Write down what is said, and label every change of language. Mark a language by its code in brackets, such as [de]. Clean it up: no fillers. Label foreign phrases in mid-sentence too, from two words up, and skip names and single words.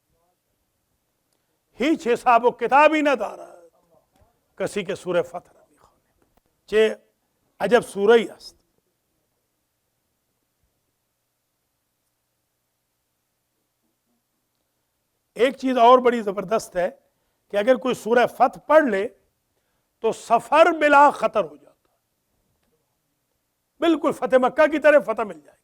[fa] هیچ حساب و کتابی ندارد کسی که سوره فتح را میخوانه چه عجب سوره ای است [ur] ایک چیز اور بڑی زبردست ہے کہ اگر کوئی سورہ فتح پڑھ لے تو سفر بلا خطر ہو جاتا ہے بالکل فتح مکہ کی طرح فتح مل جائے